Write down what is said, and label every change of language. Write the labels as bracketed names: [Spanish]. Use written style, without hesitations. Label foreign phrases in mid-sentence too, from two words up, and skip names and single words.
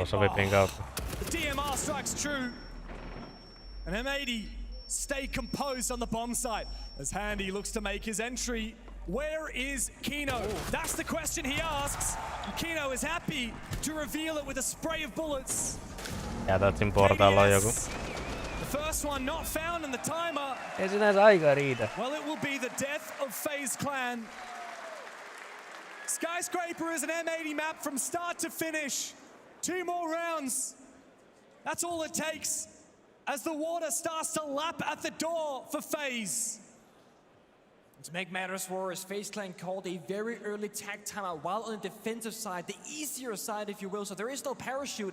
[English] The DMR strikes true. And M80 stay composed on the bomb site as Handy looks to make his entry. Where is Kino? That's the question he asks. And Kino is happy to reveal it with a spray of bullets. [Finnish] Jätät portailla on joku. [English] The first one not found in the timer. [Finnish] Ei sinänsä aika riitä. [English] Well, it will be the death of FaZe Clan. Skyscraper is an M80 map from start to finish. 2 more rounds. That's all it takes as the water starts to lap at the door for FaZe. To make matters worse, FaZe Clan called a very early tag timeout while on the defensive side, the easier side if you will, so there is no parachute.